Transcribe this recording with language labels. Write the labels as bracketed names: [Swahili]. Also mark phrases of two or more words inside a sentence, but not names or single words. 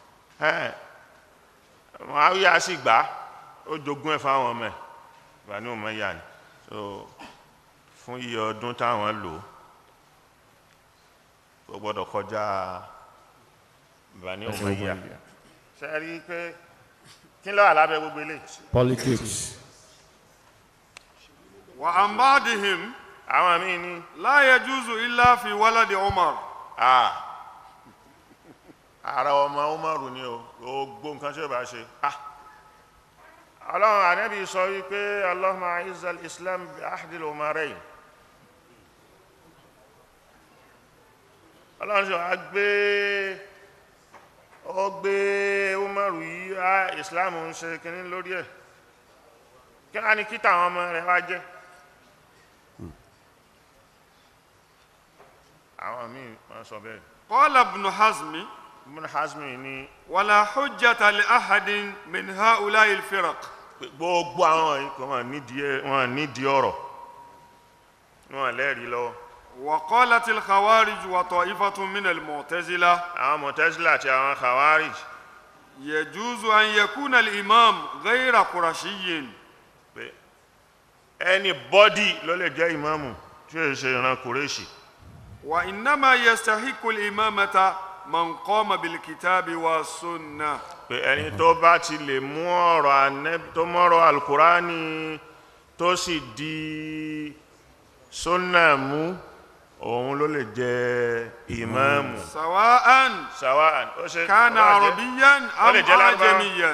[Yoruba] Muawiya sì gbà ó jogún ẹ̀ fáwọn ọmọ ẹ̀ Bani Umayya ni so fún iye ọdún táwọn lò ó gbọ́dọ̀ kọjá Bani Umayya ṣe rí pé kí ló wà lábẹ́ gbogbo ilé Politics. [Arabic] وعن بعضهم [Yoruba] àwọn míì ní [Arabic] لا يجوز إلا في ولد عمر. [Yoruba] ara ọmọ Umaru ni o gbogbo nǹkan tí ó bá ṣe Ọlọ́run Ànábì sọ wípé [Arabic] اللهم أعز الإسلام بأحد العمرين [Yoruba] Ọlọ́run sọ ó gbé Umaru yìí Islam ń ṣe kìíní lórí ẹ̀ kí á ní kíta àwọn ọmọ rẹ̀ wá jẹ́ àwọn míì wọ́n sọ bẹ́ẹ̀. [Arabic] قال ابن حزم [Yoruba] Ibn Hazmi ni [Arabic] ولا حجة لأحد من هؤلاء الفرق. [Yoruba] gbogbo àwọn ikọ̀ wọn nídìí ọ̀rọ̀ wọn lẹ́rìí lọ́wọ́ [Arabic] وقالت الخوارج وطائفة من المعتزلة معتزلة يا خوارج يجوز أن يكون الإمام غير قرشي. [Yoruba] anybody ló lè jẹ́ ìmáàmù tí ó ṣe ìran Kùrẹ́ṣì. [Arabic] وإنما يستحق الإمامة من قام بالكتاب والسنة. [Yoruba] pé ẹni tó bá ti lè mú ọ̀rọ̀ Ànábì tó mọ́rọ̀ alukurani tó sì di sunna mú òun ló lè jẹ́ ìmáàmù. sawa'an ó ṣe [Arabic] كان عربيا أم أعجميا.